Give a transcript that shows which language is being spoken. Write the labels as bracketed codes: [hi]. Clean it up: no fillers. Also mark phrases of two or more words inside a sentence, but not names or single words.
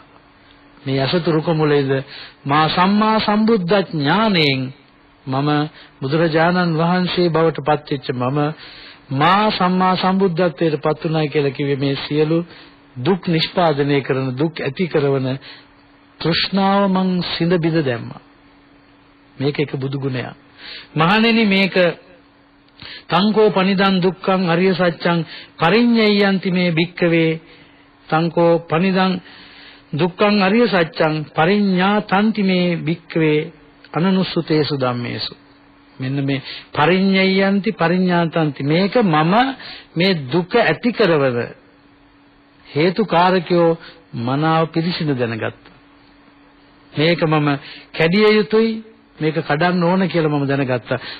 [si] මේ අසතු රුක මුලේද මා සම්මා සම්බුද්ධ ඥාණයෙන් මම බුදුරජාණන් වහන්සේ බවට පත්වෙච්ච මා සම්මා සම්බුද්ධත්වයට පත් වුණා කියලා කිව්වේ මේ සියලු දුක් නිෂ්පාදනය කරන, දුක් ඇති කරන තෘෂ්ණාව මං සිඳ බිඳ දැම්මා. මේක එක බුදු ගුණයක්. මහණෙනි මේක [pi] තංකෝ පනිදං දුක්ඛං අරිය සත්‍යං පරිඤ්ඤයන්ති මේ භික්ඛවේ තංකෝ පනිදං දුක්ඛං අරිය සත්‍යං පරිඤ්ඤාතන්ති මේ භික්ඛවේ අනනුස්සතේසු ධම්මේසු. [si] මෙන්න මේ [pi] පරිඤ්ඤයන්ති පරිඤ්ඤාතන්ති [si] මේක මම මේ දුක ඇති කරවන හේතු කාරකයෝ මනාව පිළිසිඳ දැනගත්තා. මේක මම කැඩිය යුතුයි, මේක කඩන්න ඕන කියලා මම දැනගත්තා.